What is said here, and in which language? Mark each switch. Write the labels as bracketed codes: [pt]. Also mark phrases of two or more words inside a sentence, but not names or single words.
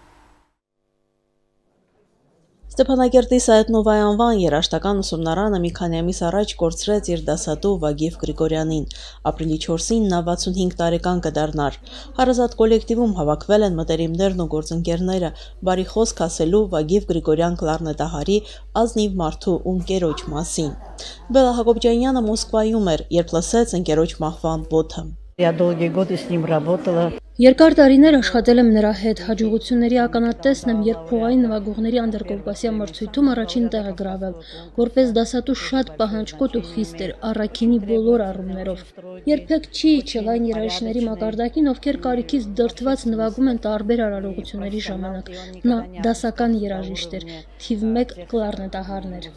[hy] Ստեփանակերտի Սայաթ Նովայի անվան երաժշտական ուսումնարանը մի քանի ամիս առաջ կորցրեց իր դասատու Վագիվ Գրիգորյանին։ Ապրիլի 4-ին նա 65 տարեկան կդառնար։ Հարազատ կոլեկտիվում հավաքվել են մտերիմներն ու գործընկերները, բարի խոսք ասելու Վագիվ Գրիգորյան կլառնետահարի ազնիվ մարդու ու ընկերոջ մասին։ Բելա Հակոբյանյանը Մոսկվայում էր, երբ լսեց ընկերոջ մահվան բոթը։ [ru] Я долгие годы с ним работала. [hy] Երկար տարիներ աշխատել եմ նրա հետ, հաջողությունների ականատեսն եմ, երբ փողային նվագողների անդրկովկասյան մրցույթում առաջին տեղը գրավել, որպես դասատու շատ պահանջկոտ ու խիստ էր, առաքինի բոլոր առումներով։ Երբեք չի իջել այն երաժիշտների մակարդակին, ովքեր կարիքից դրդված նվագում են տարբեր արարողությունների ժամանակ։ Նա դասական երաժիշտ էր, թիվ 1 կլարնետահարն էր։